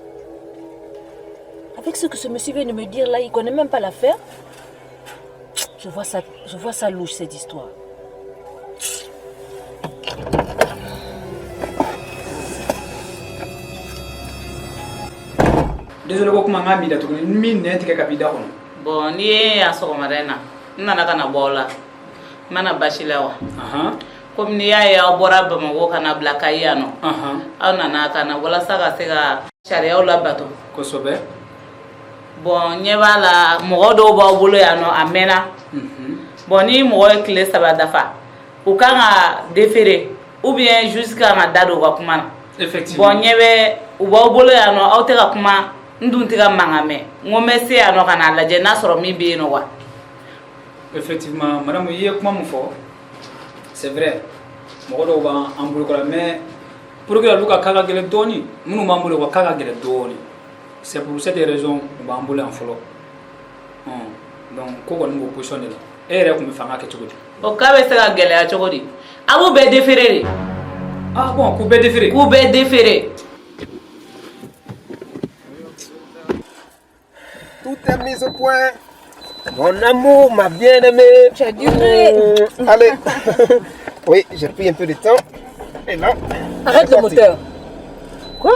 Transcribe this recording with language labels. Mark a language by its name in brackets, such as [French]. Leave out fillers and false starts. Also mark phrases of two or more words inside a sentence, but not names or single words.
[French] Avec ce que ce monsieur vient de me dire là, il connaît même pas l'affaire. Je vois ça louche cette histoire. Désolé, beaucoup m'a mis là, tout le monde n'est que capitaine. Bon, [Bambara] ni ye a sɔgɔmada in na n nana ka na bɔ aw la n mana basi la wa komi n'i y'a ye aw bɔra Bamakɔ ka na bila Kayi yan nɔ aw nana ka na walasa ka se ka sariyaw labato kosɛbɛ. Bon ɲɛ b'a la mɔgɔ dɔw b'aw bolo yan nɔ a mɛnna bon ni mɔgɔ ye tile 3 dafa u kan ka déférer [French] ou bien [Bambara] juge kan ka da don u ka kuma na [French] Effectivement. [Bambara] bon ɲɛ bɛ u b'aw bolo yan nɔ aw tɛ ka kuma n dun tɛ ka mankan mɛn n ko n bɛ se yan nɔ ka n'a lajɛ n'a sɔrɔ min bɛ yen nɔ wa. [French] Effectivement, madame, il y a comment mon fort. C'est vrai. [Bambara] Mɔgɔ dɔw b'an bolo kɔrɔ [French] mais pour que [Bambara] olu ka cas ka gɛlɛn dɔɔni minnu b'an bolo u ka cas ka gɛlɛn dɔɔni. [French] C'est pour cette raison [Bambara] u b'an bolo yan fɔlɔ. Donc ko kɔni b'o position de la. E yɛrɛ tun bɛ fanga kɛ cogo di? O k'a bɛ se ka gɛlɛya cogo di? A b'u bɛɛ déférer de. [French] Ah bon, [Bambara] k'u bɛɛ déférer? K'u bɛɛ déférer. [French] Tout est mis au point. Mon amour, ma bien-aimée. Tu as duré. Allez. Oui, j'ai pris un peu de temps. Et là. Arrête le moteur. Quoi?